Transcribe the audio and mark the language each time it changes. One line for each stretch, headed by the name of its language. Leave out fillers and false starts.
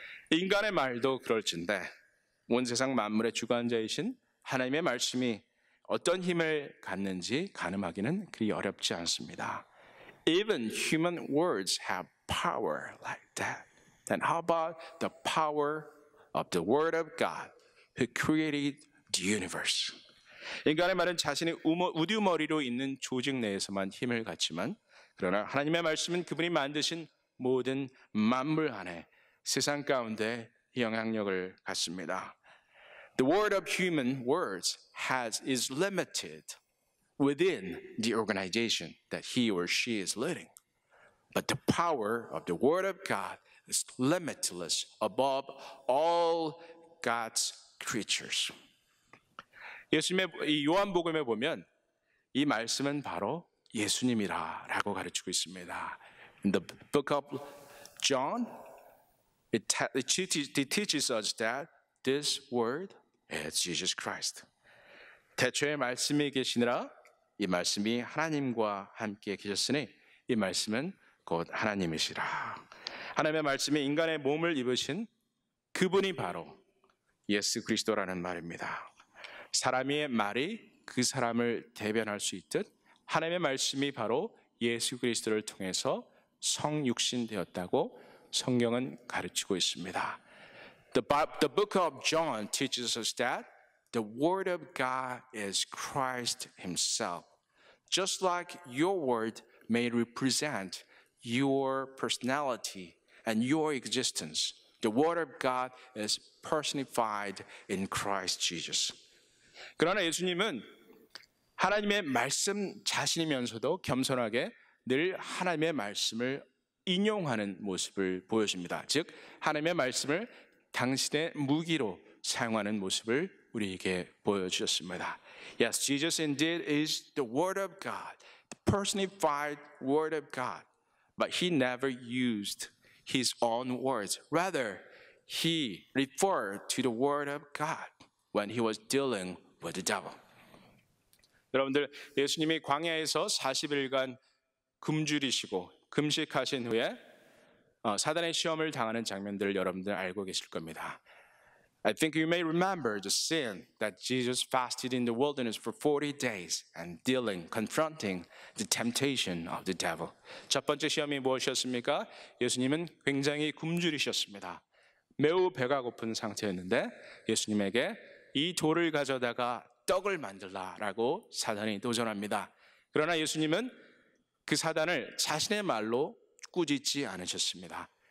Korean: 인간의 말도 그럴진데 온 세상 만물의 주관자이신 하나님의 말씀이 어떤 힘을 갖는지 가늠하기는 그리 어렵지 않습니다.
English: Even human words have power like that. Then how about the power of the Word of God who created the universe?
Korean: 인간의 말은 자신의 우두머리로 있는 조직 내에서만 힘을 갖지만 그러나 하나님의 말씀은 그분이 만드신 모든 만물 안에 세상 가운데 영향력을 갖습니다.
English: The word of human words is limited within the organization that he or she is leading. But the power of the word of God is limitless above all God's creatures.
Korean: 예수님의 이 요한복음에 보면 이 말씀은 바로 예수님이라고 가르치고 있습니다.
English: In the book of John, it teaches us that this word is Jesus Christ.
Korean: 태초에 말씀이 계시니라 이 말씀이 하나님과 함께 계셨으니 이 말씀은 곧 하나님이시라. 하나님의 말씀이 인간의 몸을 입으신 그분이 바로 예수 그리스도라는 말입니다. 사람의 말이 그 사람을 대변할 수 있듯 하나님의 말씀이 바로 예수 그리스도를 통해서 성육신 되었다고 성경은 가르치고 있습니다.
English: The book of John teaches us that the word of God is Christ himself. Just like your word may represent your personality and your existence, the word of God is personified in Christ Jesus.
Korean: 그러나 예수님은 하나님의 말씀 자신이면서도 겸손하게 늘 하나님의 말씀을 인용하는 모습을 보여줍니다. 즉 하나님의 말씀을 당신의 무기로 사용하는 모습을 우리에게 보여주셨습니다.
English: Yes, Jesus indeed is the Word of God, the personified Word of God. But he never used his own words. Rather, he referred to the Word of God when he was dealing with the devil.
Korean: 여러분들, 예수님이 광야에서 40일간 굶주리시고 금식하신 후에 사단의 시험을 당하는 장면들을 여러분들 알고 계실 겁니다.
English: I think you may remember the scene that Jesus fasted in the wilderness for 40 days and confronting the temptation of the devil.
Korean: 첫 번째 시험이 무엇이었습니까? 예수님은 굉장히 굶주리셨습니다. 매우 배가 고픈 상태였는데 예수님에게 이 돌을 가져다가 떡을 만들라라고 사단이 도전합니다. 그러나 예수님은 그 사단을 자신의 말로 꾸짖지 않으셨습니다.